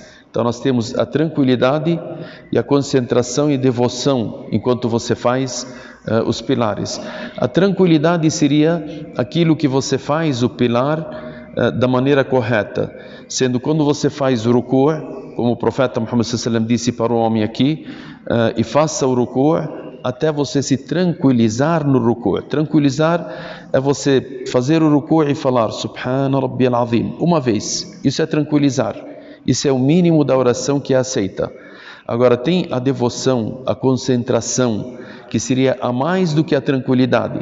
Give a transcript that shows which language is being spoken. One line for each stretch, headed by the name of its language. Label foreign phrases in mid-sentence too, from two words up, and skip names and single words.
Portuguese: Então nós temos a tranquilidade e a concentração e devoção enquanto você faz os pilares. A tranquilidade seria aquilo que você faz o pilar da maneira correta, sendo quando você faz o ruku', como o profeta Muhammad
Arabic: صلى الله عليه وسلم
Portuguese: disse para o homem aqui, e faça o ruku' até você se tranquilizar no ruku'. Tranquilizar é você fazer o ruku' e falar
Arabic: سبحان ربي العظيم
Portuguese: uma vez. Isso é tranquilizar. Isso é o mínimo da oração que é aceita. Agora tem a devoção, a concentração, que seria a mais do que a tranquilidade.